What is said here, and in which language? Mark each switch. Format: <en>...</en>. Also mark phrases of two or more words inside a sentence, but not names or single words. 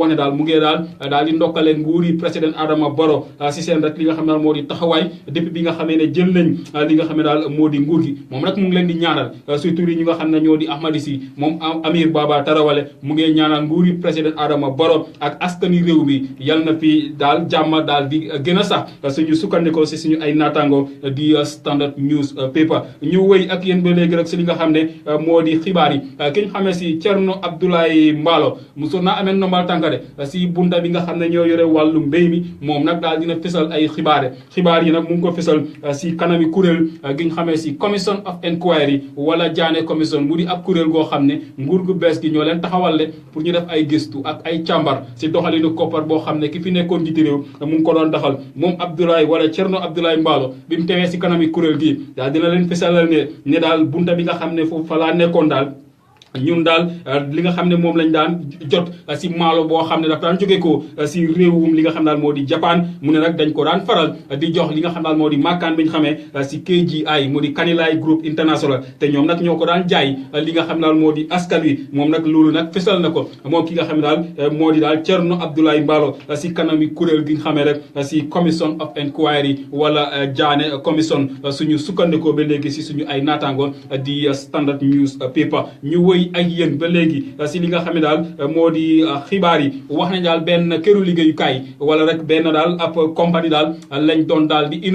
<wo>ne daal mu ngee daal di ndokkale nguuri président Adama Barrow si seen rek li nga xam daal moo di taxawaay depuis bi nga xamee ne jël nañ li nga xam ne daal moo di nguur gi moom nag mu ngi leen di ñaanal surtout yi ñi nga xam ne ñoo di ahmadis yi moom Amir Baba Tarawale mu ngee ñaanal nguuri président Adama Barrow ak askani réew mi yal na fi daal jàmm daal di gën a sax suñu sukkandikoo si suñu ay naataango di Standard News Paper ñu wëy ak yéen ba léegi rek si li nga xam ne moo di xibaar yi ki ñu xamee si Thierno Abdoulaye Mballo mosoon naa amee nombal tànkade si bunda bi nga xam ne ñoo yore wàllu mbéy mi moom nag daal dina fësal ay xibaar yi nag mu ngi ko fësal si kanami kuréel gi ñu xamee si</wo> <en>commission of inquiry</en> <wo>wala Jaane commission mu di ab kuréel goo xam ne nguur gu bees gi ñoo leen taxawal pour ñu def ay gëstu ak ay càmbar si doxalinu koppar boo xam ne ki fi nekkoon jiite réew mu ngi ko doon daxal moom Abdoulaye wala Thierno Abdoulaye Mballo bi mu tewee si kanami kuréel gi daal dina leen fësalal ne daal bunta bi nga xam ne foofu fa laa nekkoon daal ñun daal li nga xam ne moom lañ daan jot si maalo boo xam ne daf daan jóge ko si réewum li nga xam daal moo di Japan mu ne nag dañ ko daan faral di jox li nga xam daal moo di makkaan bi ñu xamee si KGI mu di Kanilai Group International te ñoom nag ñoo ko daan jaay li nga xam daal moo di askan wi moom nag loolu nag fesal na ko moom ki nga xam ne daal moo di daal Thierno Abdoulaye Mballo si kanami kuréel gi nga xamee rek si</wo> <en>commission of inquiry</en> <wo>wala Jaane commission suñu sukkandikoo ba léegi si suñu ay naataango di Standard News Paper ñu ak yéen ba léegi si li nga xam ne daal moo di xibaar yi wax nañ daal benn këru liggéeyukaay wala rek benn daal ab compagnie daal lañ doon daal di</wo>